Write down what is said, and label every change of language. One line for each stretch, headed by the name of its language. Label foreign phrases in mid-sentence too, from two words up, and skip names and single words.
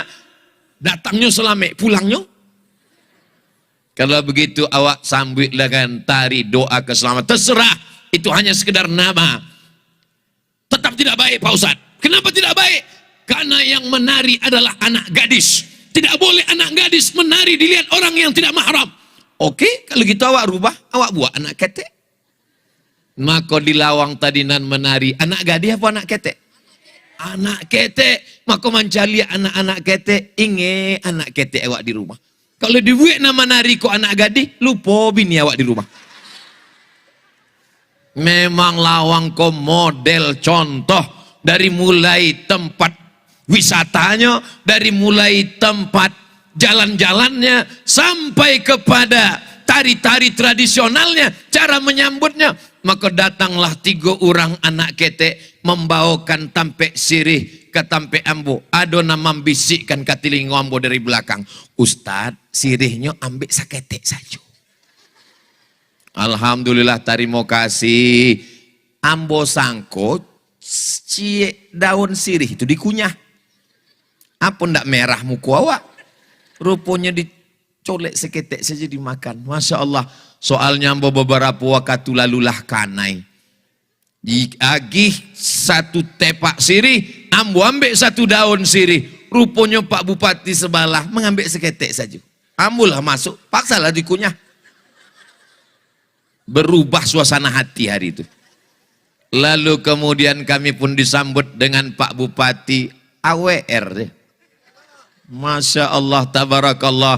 Indonesian: Datangnya selamat, pulangnya? Kalau begitu awak sambut dengan tari doa keselamatan. Terserah. Itu hanya sekedar nama. Tetap tidak baik Pak Ustadz. Kenapa tidak baik? Karena yang menari adalah anak gadis. Tidak boleh anak gadis menari dilihat orang yang tidak mahram. Oke, kalau gitu awak rubah, awak buat anak ketek.
Minangkabau: Maka di lawang tadi nan menari, anak gadis apa anak ketek? Anak ketek. Maka mencari anak-anak ketek, inge anak ketek awak di rumah.
Indonesian: Kalau dibuat nama nari kok anak gadis, lupa bini awak di rumah. Memang lawang kok model contoh dari mulai tempat wisatanya, dari mulai tempat jalan-jalannya sampai kepada tari-tari tradisionalnya, cara menyambutnya.
Minangkabau: Maka datanglah 3 orang anak ketek membawakan tampek sirih ke tampek ambo.
Indonesian: Ada nama bisikkan ke telinga ambo dari belakang, Ustad, sirihnya ambil saketek saja. Alhamdulillah, terima kasih. Ambo sangkut daun sirih itu dikunyah. Apa ndak merah muka awak? Rupanya dicolek seketek saja dimakan.
Arabic: Masya Allah.
Minangkabau: Soalnya ambo beberapa waktu lalulah kanai. Diagih 1 tepak sirih, ambo ambil 1 daun sirih.
Indonesian: Rupanya Pak Bupati sebelah mengambil seketek saja.
Minangkabau: Ambolah masuk, paksalah dikunyah. Berubah suasana hati hari itu.
Indonesian: Lalu kemudian kami pun disambut dengan Pak Bupati AWR deh.
Arabic: Masya Allah, tabarakallah.